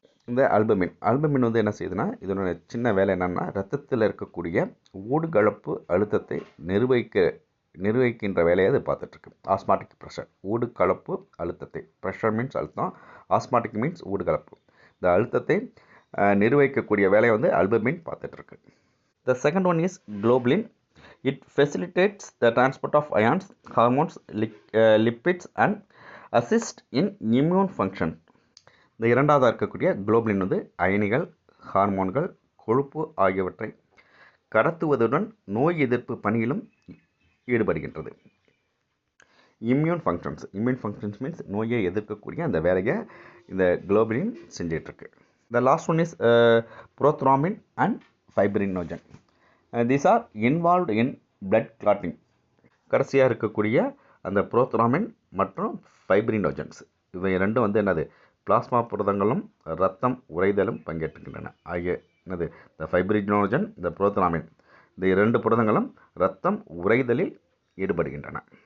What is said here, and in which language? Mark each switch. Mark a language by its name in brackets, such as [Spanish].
[Tamil] இந்த ஆல்புமின் வந்து என்ன செய்யுதுன்னா, இதனோட சின்ன வேலை என்னென்னா, ரத்தத்தில் இருக்கக்கூடிய ஊடுகலப்பு அழுத்தத்தை நிர்வகிக்கின்ற வேலையை அது பார்த்துட்ருக்கு. ஆஸ்மாட்டிக் ப்ரெஷர், ஊடுகலப்பு அழுத்தத்தை, ப்ரெஷர் மீன்ஸ் அழுத்தம், ஆஸ்மாட்டிக் மீன்ஸ் ஊடுகலப்பு. இந்த அழுத்தத்தை நிர்வகிக்கக்கூடிய வேலையை வந்து albumin பார்த்துட்ருக்கு. [English] The second one is globulin. It facilitates the transport of ions, hormones, lipids and assists in immune function. [Tamil] இந்த இரண்டாவதாக இருக்கக்கூடிய குளோபுலின் வந்து அயனிகள், ஹார்மோன்கள், கொழுப்பு ஆகியவற்றை கடத்துவதுடன் நோய் எதிர்ப்பு பணியிலும் ஈடுபடுகின்றது. இம்யூன் ஃபங்க்ஷன்ஸ் மீன்ஸ் நோயை எதிர்க்கக்கூடிய அந்த வேலையை இந்த globulin செஞ்சிட்ருக்கு. [English] The last one is prothrombin and fibrinogen. These are involved in blood clotting. [Tamil] கடைசியாக இருக்கக்கூடிய அந்த புரோத்ராமின் மற்றும் ஃபைப்ரினோஜன்ஸ், இவை ரெண்டும் வந்து என்னது, பிளாஸ்மா புரதங்களும் இரத்தம் உறைதலும் பங்கேற்றுக்கின்றன. ஆகிய என்னது, இந்த ஃபைப்ரினோஜன், இந்த புரோத்ராமின், இந்த 2 புரதங்களும் இரத்தம் உறைதலில் ஈடுபடுகின்றன.